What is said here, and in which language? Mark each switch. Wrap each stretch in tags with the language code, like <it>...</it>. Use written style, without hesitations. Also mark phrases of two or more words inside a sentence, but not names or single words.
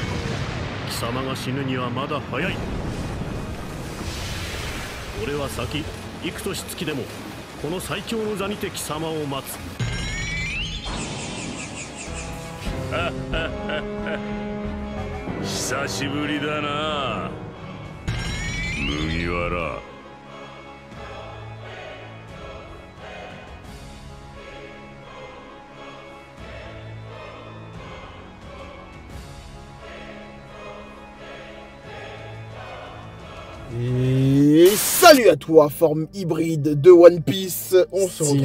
<ja>貴様が死ぬにはまだ早い。俺は先幾年月でもこの最強の座にて貴様を待つ。久しぶりだな麦わら。</ja> <fr>Et salut à toi, forme hybride de One Piece. On se retrouve.</fr>